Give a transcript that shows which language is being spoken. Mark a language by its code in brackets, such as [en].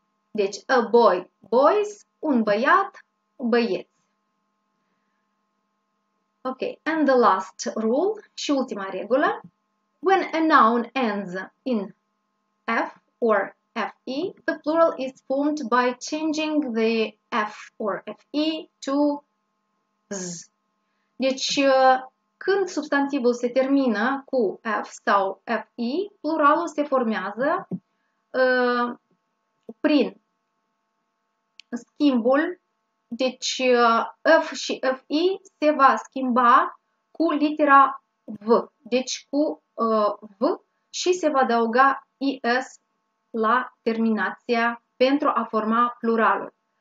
[ro] Deci, [en] a boy, boys, [ro] un băiat, băieți. [en] Ok, and the last rule, [ro] și ultima regulă. [en] When a noun ends in F or FE, the plural is formed by changing the F or FE to Z. [ro] Deci, când substantivul se termină cu F sau FE, pluralul se formează prin schimbul, deci F și FI se va schimba cu litera V, deci cu V și se va adăuga IS la terminația pentru a forma pluralul.